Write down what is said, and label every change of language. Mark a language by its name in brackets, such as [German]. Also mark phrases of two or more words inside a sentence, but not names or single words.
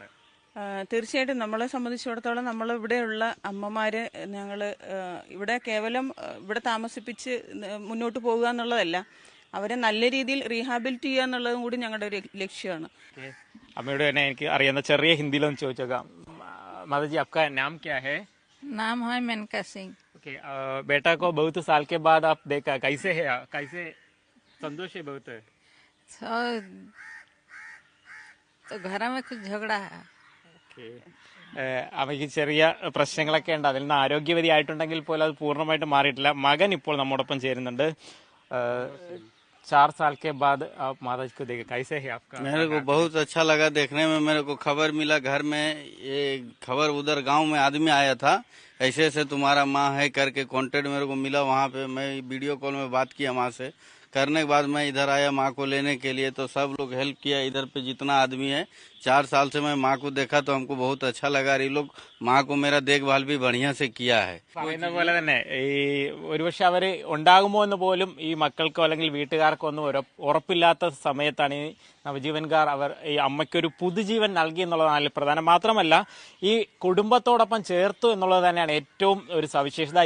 [Malayalam] തീർച്ചയായിട്ടും നമ്മളെ സംബന്ധിച്ചിടത്തോളം നമ്മൾ ഇവിടെയുള്ള അമ്മമാര് ഞങ്ങൾ ഇവിടെ കേവലം ഇവിടെ താമസിപ്പിച്ച് മുന്നോട്ട് പോകുക എന്നുള്ളതല്ല, അവരെ നല്ല രീതിയിൽ റീഹാബിലിറ്റ് ചെയ്യുക എന്നുള്ളതും കൂടി ഞങ്ങളുടെ ഒരു ലക്ഷ്യമാണ്. അമ്മയോട് തന്നെ എനിക്ക് അറിയുന്ന ചെറിയ ഹിന്ദിയിലൊന്ന് ചോദിച്ചേക്കാം. [Hindi] മാതാജി, आपका नाम क्या है? नाम है मेनका सिंह। ओके, बेटा को बहुत साल के बाद आप देखा, कैसे है, कैसे संतोष है? बहुत तो घर में कुछ झगड़ा है. [Malayalam] അവയ്ക്ക് ചെറിയ പ്രശ്നങ്ങളൊക്കെ ഉണ്ട്. അതിൽ നിന്ന് ആരോഗ്യവതിയായിട്ടുണ്ടെങ്കിൽ പോലും അത് പൂർണ്ണമായിട്ട് മാറിയിട്ടില്ല. മകൻ ഇപ്പോൾ നമ്മോടൊപ്പം ചേരുന്നുണ്ട്. [Hindi] 4 साल के बाद आप माता जी को देखे, कैसे है आपका? मेरे को बहुत अच्छा लगा देखने में। मेरे को खबर मिला घर में, ये खबर उधर गांव में आदमी आया था, ऐसे ऐसे तुम्हारा माँ है करके कॉन्टेक्ट मेरे को मिला। वहाँ पे मैं [English] video call [Hindi] में बात किया माँ से, करने के बाद मैं इधर आया माँ को लेने के लिए, तो सब लोग हेल्प किया। इधर पे जितना आदमी है, 4 साल से मैं माँ को देखा तो हमको बहुत अच्छा लगा। ये लोग माँ को मेरा देखभाल भी बढ़िया से किया है. [Malayalam] പറയുന്ന പോലെ തന്നെ ഈ ഒരുപക്ഷെ അവര് ഉണ്ടാകുമോ എന്ന് പോലും ഈ മക്കൾക്കോ അല്ലെങ്കിൽ വീട്ടുകാർക്കോ ഒന്നും ഉറപ്പില്ലാത്ത സമയത്താണ് ഈ നവജീവൻകാർ ഈ അമ്മയ്ക്കൊരു പുതുജീവൻ നൽകി എന്നുള്ളതാണ് പ്രധാനം. മാത്രമല്ല ഈ കുടുംബത്തോടൊപ്പം ചേർത്തു എന്നുള്ളത് തന്നെയാണ് ഏറ്റവും ഒരു സവിശേഷത.